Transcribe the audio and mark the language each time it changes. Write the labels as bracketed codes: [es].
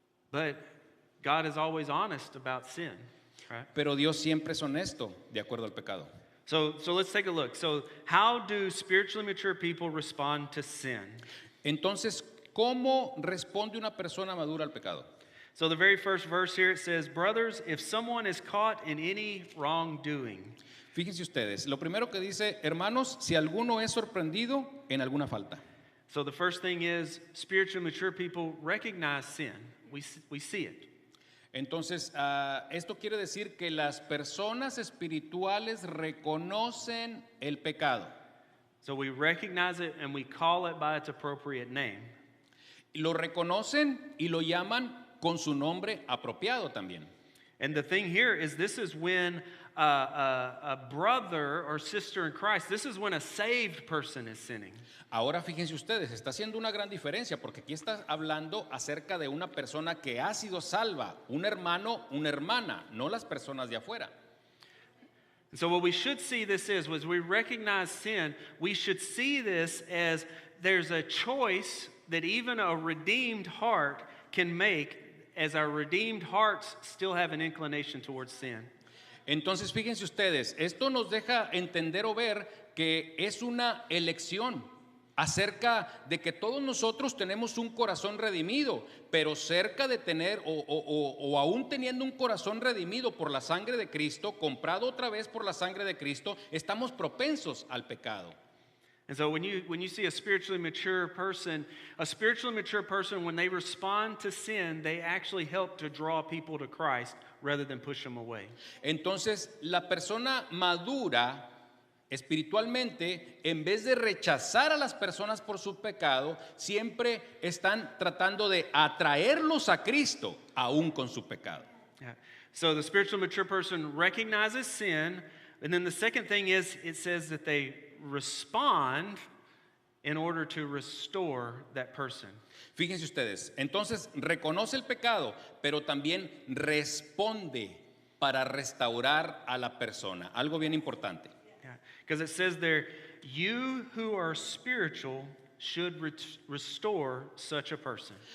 [en] But God is always honest about sin, right? [es] Pero Dios siempre es honesto de acuerdo al pecado. [en] So let's take a look. So how do spiritually mature people respond to sin? [es] Entonces, ¿cómo responde una persona madura al pecado? [en] So the very first verse here, it says, brothers, if someone is caught in any wrongdoing. [es] Fíjense ustedes, lo primero que dice, hermanos, si alguno es sorprendido en alguna falta. [en] So the first thing is, spiritually mature people recognize sin. We see it. [es] Entonces, esto quiere decir que las personas espirituales reconocen el pecado. [en] So we recognize it and we call it by its appropriate name. [es] Lo reconocen y lo llaman con su nombre apropiado también. [en] And the thing here is, this is when a brother or sister in Christ, this is when a saved person is sinning. [es] Ahora fíjense ustedes, está haciendo una gran diferencia porque aquí está hablando acerca de una persona que ha sido salva, un hermano, una hermana, no las personas de afuera. [en] So what we should see this is, as we recognize sin, we should see this as there's a choice that even a redeemed heart can make, as our redeemed hearts still have an inclination towards sin. [es] Entonces, fíjense ustedes, esto nos deja entender o ver que es una elección acerca de que todos nosotros tenemos un corazón redimido, pero cerca de tener o aún teniendo un corazón redimido por la sangre de Cristo, comprado otra vez por la sangre de Cristo, estamos propensos al pecado. [en] And so when you see a spiritually mature person, when they respond to sin, they actually help to draw people to Christ rather than push them away. [es] Entonces, la persona madura espiritualmente, en vez de rechazar a las personas por su pecado, siempre están tratando de atraerlos a Cristo, aún con su pecado. [en] Yeah. So the spiritually mature person recognizes sin, and then the second thing is it says that they respond in order to restore that person. [es] Fíjense ustedes, entonces reconoce el pecado, pero también responde para restaurar a la persona. Algo bien importante. [en] Because it says there, you who are spiritual should restore such a person.